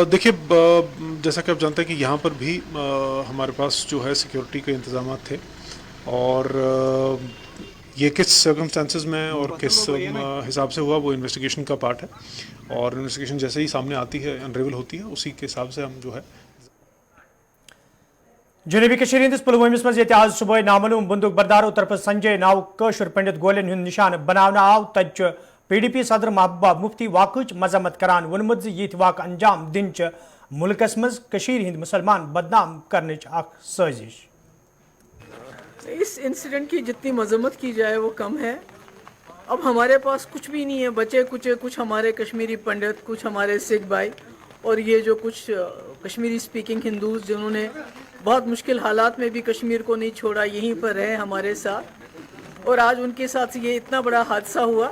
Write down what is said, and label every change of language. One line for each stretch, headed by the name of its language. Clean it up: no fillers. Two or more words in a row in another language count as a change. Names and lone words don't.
Hindi: देखिए जैसा कि आप जानते हैं कि यहाँ पर भी हमारे पास जो है सिक्योरिटी के इंतजाम थे, और ये किस सर्कमस्टांसेस में और किस हिसाब से हुआ वो इन्वेस्टिगेशन का पार्ट है, और इन्वेस्टिगेशन जैसे ही सामने आती है, अनरेवल होती है, उसी के हिसाब से हम जो है।
Kashmiri: जनूबी कश्मीर हंदिस पुलवामिस मज ये आज सुबह नामालूम बंदूक बरदारों तरफ संजय नाव कशर पंडित गोलन हुंद निशान बनाना आव तच PDP सदर महबूबा मुफ्ती वाकच मजम्मत करान वोनमुत ये वाक़ अंजाम दिन मुल्कस मज कश्मीर हिंद मुसलमान बदनाम करने साजिश।
Hindi: इस इंसिडेंट की जितनी मजम्मत की जाए वो कम है। अब हमारे पास कुछ भी नहीं है, बचे कुछ कुछ हमारे कश्मीरी पंडित, कुछ हमारे सिख भाई, और ये जो कुछ कश्मीरी स्पीकिंग हिंदूज जिन्होंने बहुत मुश्किल हालात में भी कश्मीर को नहीं छोड़ा, यहीं पर रहे हमारे साथ, और आज उनके साथ ये इतना बड़ा हादसा हुआ।